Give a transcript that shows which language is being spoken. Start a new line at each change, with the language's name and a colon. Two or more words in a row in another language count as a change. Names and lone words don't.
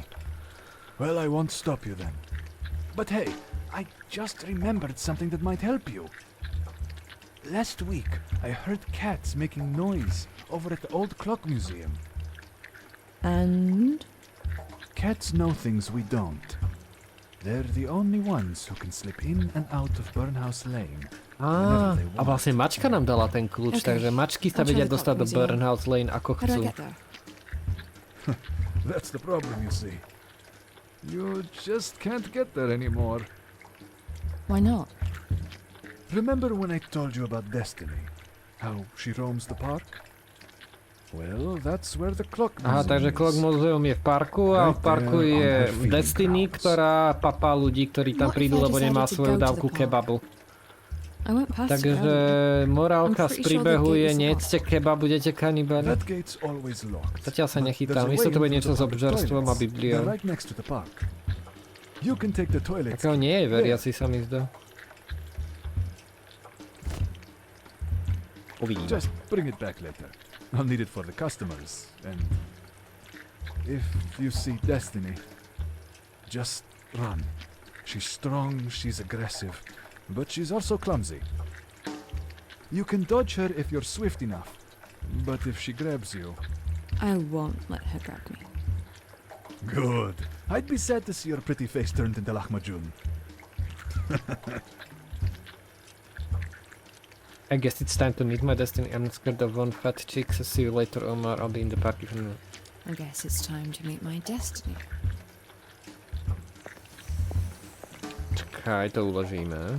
English: Well, I won't stop you then. But hey, I just remembered something that might help you. Last week, I heard cats making noise over at the old clock museum. And? Cats know things we don't. They're the only ones who can slip in and out of Burnhouse Lane.
Slovak: A vlastne mačka nám dala ten kľúč, takže mačky sa vedia dostať do Burnhouse Lane ako chcú.
English: That's the problem, you see. You just can't get there anymore. Why not? Remember when I told you about Destiny? How she roams the park? Well, that's where the clock museum
Slovak: Aha, takže Clock Museum je v parku a v parku je Destiny, ktorá papá ľudí, ktorí tam prídu, lebo nemá svoju dávku kebabu. Takže morálka z príbehu je nejedzte kebab, budete kanibali. Zatiaľ sa nechytám, myslím, to bude niečo s obžerstvom a Bibliou. Takého nie je veriaci, sa mi zdá. Uvidíme.
English: Just bring it back later. I'll need it for the customers, and if you see Destiny, just run. She's strong, she's aggressive, but she's also clumsy. You can dodge her if you're swift enough, but if she grabs you... I won't let her grab me. Good. I'd be sad to see your pretty face turned into lahmacun. I guess it's time to meet my destiny. I'm not scared of one fat chick, so see you later, Omar. I'll be in the park if you know. I guess it's time to meet my destiny.
Slovak: Čakaj, to uložíme.